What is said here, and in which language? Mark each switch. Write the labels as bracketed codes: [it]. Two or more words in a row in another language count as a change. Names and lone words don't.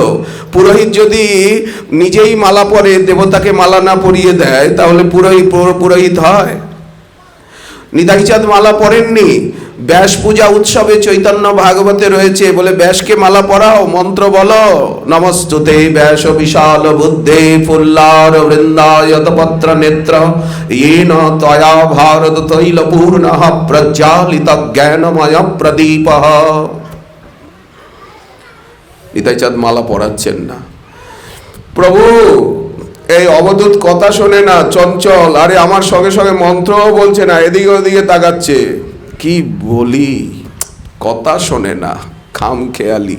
[bn] পুরোহিত যদি নিজেই মালা পরে, দেবতাকে মালা না পরিয়ে দেয়, তাহলে পুরোহিত হয়? নিতাই চাঁদ মালা পরেননি। ব্যাস পূজা উৎসবে চৈতন্য ভাগবতে রয়েছে, বলে ব্যাসকে মালা পরাও, মন্ত্র বলো, [sa] নমস্তুতে ব্যাস বিশাল বুদ্ধে ফুল্লার বৃন্দায়ত পত্র নেত্র येन त्वया भारत तैल पूर्णः प्रज्वालित ज्ञानमय प्रदीपः। [bn] নিতাই চাঁদ মালা পরাচ্ছেন না। প্রভু এই অবধূত কথা শোনে না, চঞ্চল, আরে আমার সঙ্গে সঙ্গে মন্ত্রও বলছে না, এদিকে ওদিকে তাকাচ্ছে। কি বলি, কথা শোনে না, খাম খেয়ালি।